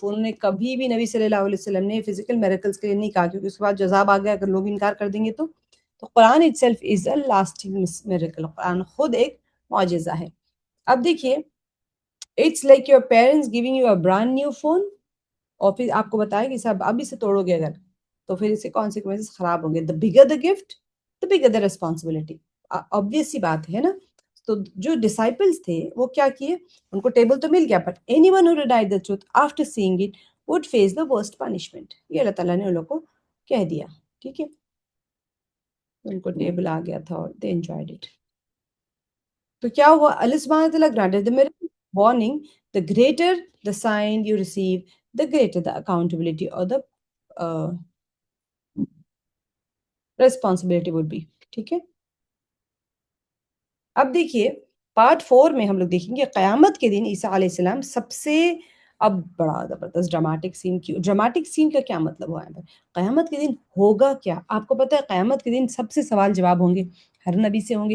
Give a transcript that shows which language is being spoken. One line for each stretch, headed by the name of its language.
Urdu: انہوں نے کبھی بھی نبی صلی اللہ علیہ وسلم نے فزیکل میریکلز کے لیے نہیں کہا, کیونکہ اس کے بعد جو عذاب آ گیا اگر لوگ انکار کر دیں گے تو قرآن
English: itself is a lasting miracle,
Urdu: قرآن خود ایک معجزہ ہے. اب دیکھیے
English: it's like your parents giving you a brand new phone,
Urdu: اور پھر آپ کو بتائے کہ صاحب اب اسے توڑو گے اگر تو پھر اس کے consequences خراب ہوں گے.
English: the bigger the gift, the bigger the responsibility.
Urdu: obvious سی بات ہے نا. تو جو ڈسائپلز تھے وہ کیا کیے, ان کو ٹیبل تو مل گیا,
English: But anyone who denied the truth after seeing it would face the worst punishment.
Urdu: یہ اللہ تعالیٰ نے ان لوگوں کو کہہ دیا. ٹھیک ہے, ان کو ٹیبل آ گیا تھا اور
English: they enjoyed it.
Urdu: تو کیا ہوا؟
English: اللہ سبحانہ وتعالیٰ granted the miracle, warning, the greater the sign you receive, the greater the accountability or the responsibility would be.
Urdu: ٹھیک ہے. اب دیکھیے پارٹ 4 میں ہم لوگ دیکھیں گے قیامت کے دن عیسیٰ علیہ السلام سب سے اب بڑا زبردست ڈراماٹک سین. ڈراماٹک سین کا کیا مطلب ہوا ہے؟ قیامت کے دن ہوگا کیا؟ آپ کو پتہ ہے قیامت کے دن سب سے سوال جواب ہوں گے, ہر نبی سے ہوں گے.